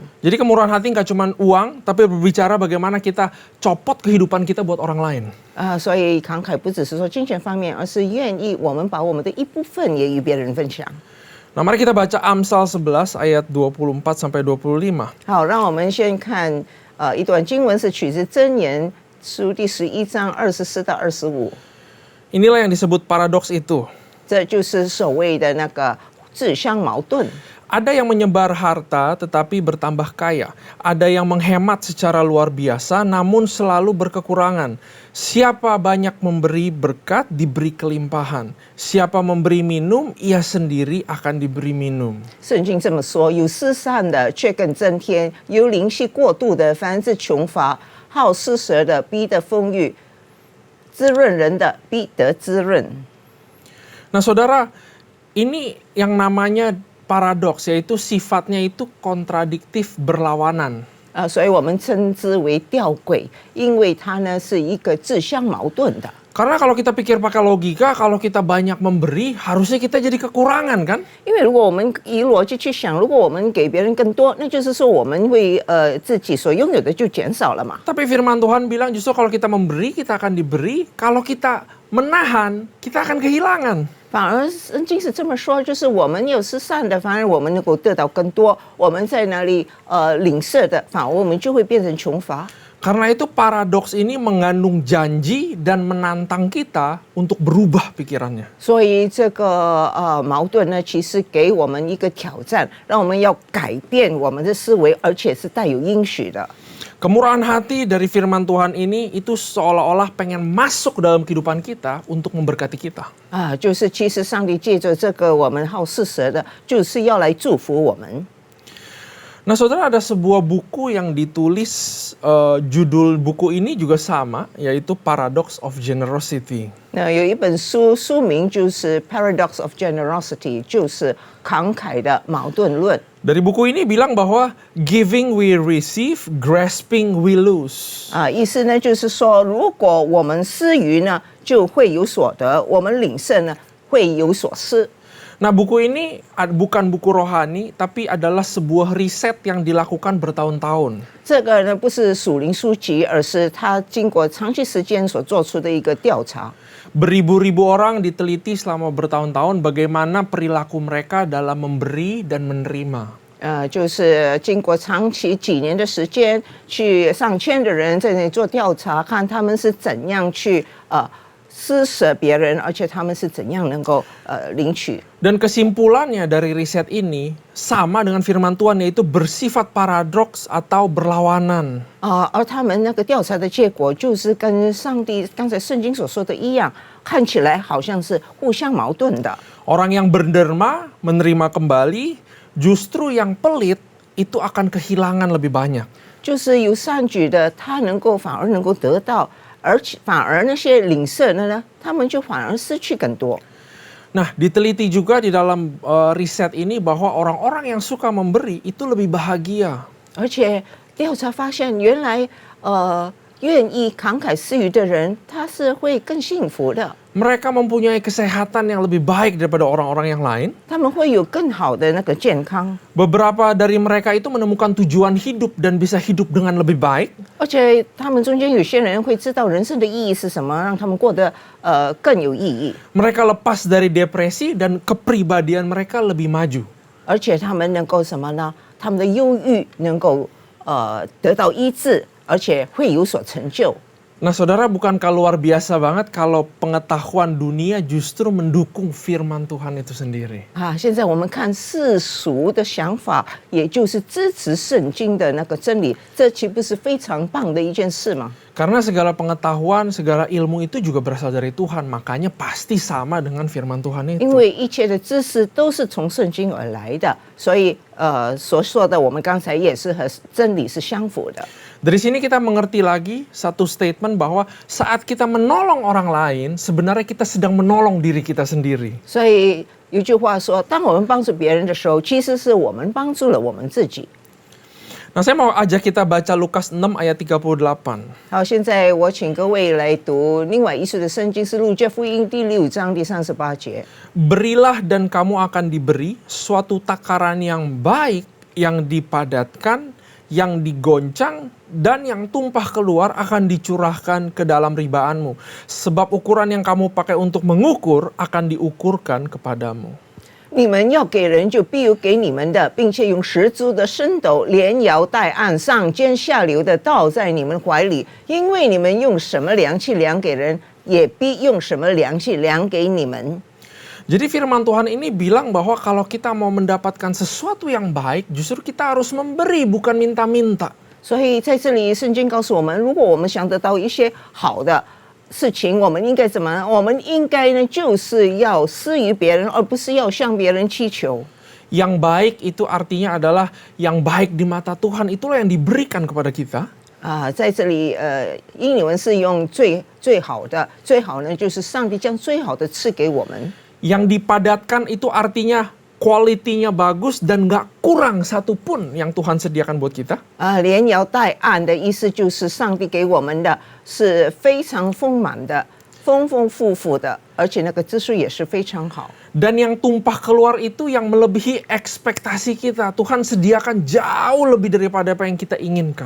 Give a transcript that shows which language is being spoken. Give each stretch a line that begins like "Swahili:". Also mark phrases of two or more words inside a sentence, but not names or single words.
Indonesian: Jadi kemurahan hati nggak cuma uang, tapi berbicara bagaimana kita copot kehidupan kita buat orang lain.
Chinese: 所以慷慨不只是说金钱方面，而是愿意我们把我们的一部分也与别人分享。
Indonesian: Nah, mari kita baca Amsal 11 ayat 24 sampai 25.
Chinese: 好，让我们先看一段经文，是取自箴言书第11章24到25。
Indonesian: Inilah yang disebut paradoks itu.
Chinese: 这就是所谓的那个自相矛盾。
Indonesian: Ada yang menyebar harta tetapi bertambah kaya. Ada yang menghemat secara luar biasa namun selalu berkekurangan. Siapa banyak memberi berkat diberi kelimpahan. Siapa memberi minum ia sendiri akan diberi minum.
Chinese: 圣经这么说：有施散的却更增添，有灵气过度的，凡是穷乏；好施舍的必得丰裕，滋润人的必得滋润。
Indonesian: Nah, saudara, ini yang namanya paradoks, yaitu sifatnya itu kontradiktif, berlawanan.
Chinese: 所以我们称之为吊诡，因为它呢是一个自相矛盾的。
Indonesian: Karena kalau kita pikir pakai logika, kalau kita banyak memberi, harusnya kita jadi kekurangan kan?
Chinese: 因为如果我们以逻辑去想，如果我们给别人更多，那就是说我们会自己所拥有的就减少了嘛。
Indonesian: Tapi firman Tuhan bilang justru kalau kita memberi, kita akan diberi. Kalau kita menahan, kita akan kehilangan.
Chinese: 反而圣经是这么说，就是我们有施散的，反而我们能够得到更多；我们在那里领受的，反而我们就会变成穷乏。
Indonesian: Karena itu paradoks ini mengandung janji dan menantang kita untuk berubah pikirannya.
Chinese: 所以这个矛盾呢，其实给我们一个挑战，让我们要改变我们的思维，而且是带有应许的。
Indonesian: Kemurahan hati dari firman Tuhan ini itu seolah-olah pengen masuk dalam kehidupan kita untuk memberkati kita.
Chinese: 就是其实上帝借着这个我们好施舍的，就是要来祝福我们。
Indonesian: Nah, saudara, ada sebuah buku yang ditulis, judul buku ini juga sama, yaitu Paradox of Generosity.
Chinese: 那有一本书，书名就是《Paradox of Generosity》，就是慷慨的矛盾论。
Indonesian: Dari buku ini bilang bahwa
English: giving we receive, grasping we lose.
Chinese: 意思呢就是说，如果我们施予呢，就会有所得；我们领受呢，会有所失。
Indonesian: Nah, buku ini bukan buku rohani, tapi adalah sebuah riset yang dilakukan bertahun-tahun.
Chinese: 这个呢不是属灵书籍，而是他经过长期时间所做出的一个调查。
Indonesian: Beribu-ribu orang diteliti selama bertahun-tahun bagaimana perilaku mereka dalam memberi dan menerima.
Chinese: 就是经过长期几年的时间，去上千的人在那里做调查，看他们是怎样去施舍别人，而且他们是怎样能够领取。
Indonesian: Dan kesimpulannya dari riset ini sama dengan firman Tuhan, yaitu bersifat paradoks atau berlawanan.
Chinese: 而他们那个调查的结果就是跟上帝刚才圣经所说的一样，看起来好像是互相矛盾的。
Indonesian: Orang yang berderma menerima kembali, justru yang pelit itu akan kehilangan lebih banyak.
Chinese: 就是有善举的，他反而能够得到，而且反而那些领舍的呢，他们就反而失去更多。
Indonesian: Nah, diteliti juga di dalam riset ini bahwa orang-orang yang suka memberi itu lebih bahagia.
Chinese: 而且调查发现，原来愿意慷慨施予的人，他是会更幸福的。
Indonesian: Mereka mempunyai kesehatan yang lebih baik daripada orang-orang yang lain.
Chinese: 他们会有更好的那个健康，
Indonesian: Beberapa dari mereka itu menemukan tujuan hidup dan bisa hidup dengan lebih baik.
Chinese: 而且他们中间有些人会知道人生的意义是什么，让他们过得更有意义。
Indonesian: Mereka lepas dari depresi dan kepribadian mereka lebih maju.
Chinese: 而且他们能够什么呢？他们的忧郁能够得到医治，而且会有所成就。
Indonesian: Nah, saudara, bukankah luar biasa banget kalau pengetahuan dunia justru mendukung firman Tuhan itu sendiri?
Chinese: 现在我们看世俗的想法，也就是支持圣经的那个真理，这岂不是非常棒的一件事吗？
Indonesian: Karena segala pengetahuan, segala ilmu itu juga berasal dari Tuhan, makanya pasti sama dengan firman Tuhan
Chinese: 因
Indonesian: itu.
Chinese: 为一切的知识都是从圣经而来的，所以所说的我们刚才也是和真理是相符的。
Indonesian: Dari sini kita mengerti lagi satu statement bahwa saat kita menolong orang lain, sebenarnya kita sedang menolong diri kita sendiri.
Chinese: 所以有句话说，当我们帮助别人的时候，其实是我们帮助了我们自己。
Indonesian: Nah, saya mau ajak kita baca Lukas 6 ayat 38.
Chinese: 好，现在我请各位来读另外一处的圣经，是路加福音第6章第38节。
Indonesian: Berilah dan kamu akan diberi suatu takaran yang baik, yang dipadatkan, yang digoncang, dan yang tumpah keluar akan dicurahkan ke dalam ribaanmu. Sebab ukuran yang kamu pakai untuk mengukur akan diukurkan kepadamu.
Chinese: 你们要给人，就必有给你们的，并且用十足的升斗连摇带按，上尖下流的倒在你们怀里，因为你们用什么量器量给人，也必用什么量器量给你们。
Indonesian: Jadi firman Tuhan ini bilang bahwa kalau kita mau mendapatkan sesuatu yang baik, justru kita harus memberi, bukan minta-minta.
Chinese: 所以在这里，圣经告诉我们，如果我们想得到一些好的事情，我们应该怎么？我们应该呢，就是要施于别人，而不是要向别人祈求。
Indonesian: Yang baik itu artinya adalah yang baik di mata Tuhan, itulah yang diberikan kepada kita.
Chinese: 在这里，英语文是用最好的，最好呢，就是上帝将最好的赐给我们。
Indonesian: Yang dipadatkan itu artinya kualitinya bagus dan gak kurang satupun yang Tuhan sediakan buat kita.
Chinese: 连摇带按的意思就是上帝给我们的是非常丰满的、丰丰富富的，而且那个质素也是非常好。
Indonesian: Dan yang tumpah keluar itu yang melebihi ekspektasi kita. Tuhan sediakan jauh lebih daripada apa yang kita inginkan.